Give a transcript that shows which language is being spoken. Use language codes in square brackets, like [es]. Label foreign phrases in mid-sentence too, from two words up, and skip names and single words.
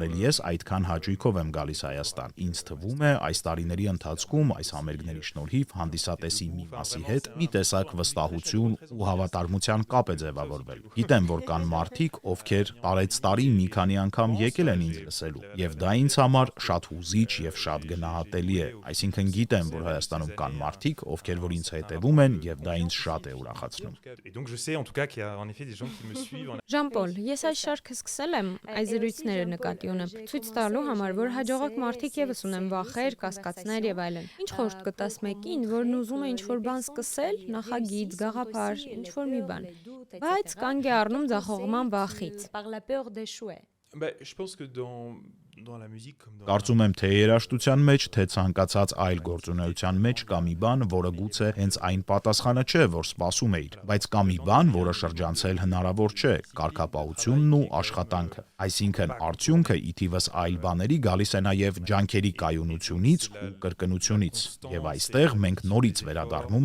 [hy] էլ ես այդքան հաճույքով եմ գալիս Հայաստան։ Ինձ թվում է, այս տարիների ընթացքում այս համերգների շնորհիվ հանդիսատեսի մի մասի հետ մի տեսակ վստահություն ու հավատարմության կապ է ձևավորվել։ Գիտեմ, որ կան մարդիկ, ովքեր տարեցտարի մի քանի անգամ եկել են ինձ լսելու, եւ դա ինձ համար շատ հուզիչ եւ շատ գնահատելի է։ Այսինքն գիտեմ, որ Հայաստանում կան մարդիկ, ովքեր որ ինձ հետևում են եւ դա ինձ շատ է ուրախացնում։ [fr] Et donc je sais en tout cas qu'il y a en effet des gens qui me suivent. [hy] Ժան-Պոլ, ես այս շարքը սկսել եմ այս զրույցները նկատի ունեմ, ցույց տալու համար, որ հաջողակ մարդիկ եւս ունեն վախեր, կասկածներ եւ այլն։ Ինչ խորհուրդ կտաս մեկին, որն ուզում է ինչ-որ բան սկսել, նախագիծ, գաղափար, ինչ-որ մի բան, բայց կանգ է առնում ձախողման վախից։ [fr] Par la peur d'échouer. Je pense que dans la musique comme dans [hy] Կարծում եմ, թե երաժշտության մեջ, թե ցանկացած այլ գործունեության մեջ կա մի բան, որը գուցե հենց այն պատասխանը չէ, որ սպասում էիր, բայց կա մի բան, որը շրջանցել հնարավոր չէ՝ կարգապահությունն ու աշխատանքը։ Այսինքն, արդյունքը ի թիվս այլ բաների գալիս է նաև ջանքերի կայունությունից ու կրկնությունից։ Եվ այստեղ մենք նորից վերադառնում